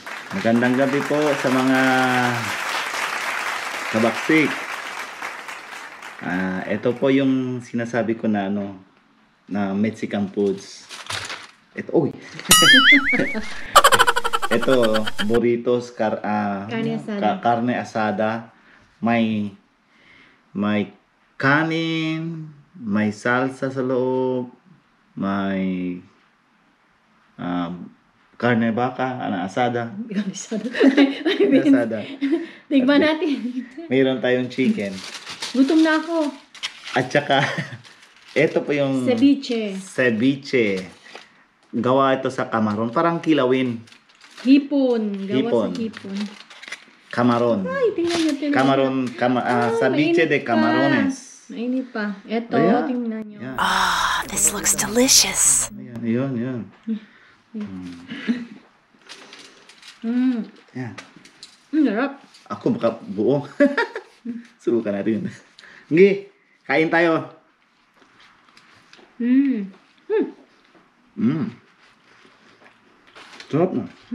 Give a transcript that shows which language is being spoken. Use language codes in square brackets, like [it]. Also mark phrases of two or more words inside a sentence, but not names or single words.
[tl] Magandang gabi po sa mga kabaksik. Ito po yung sinasabi ko na na Mexican foods. Ito, ito, [es] burritos, carne asada. [tl] May kanin, may salsa sa loob, may karne baka, asada. Asada. Tignan natin. Mayroon tayong chicken. Gutom na ako. At saka, ito po yung ceviche. Gawa ito sa kamaron. Parang kilawin. Hipon. Gawa sa hipon. Kamaron. Ay, tingnan nyo. Kamaron, [es] ceviche de camarones. [tl] Mainit pa. Ito, tingnan nyo. [en] Ah, this looks delicious. [tl] Ayan. Yan. Sarap. Ako baka buo. Subukan natin. Ngi, kain tayo. Sarap na.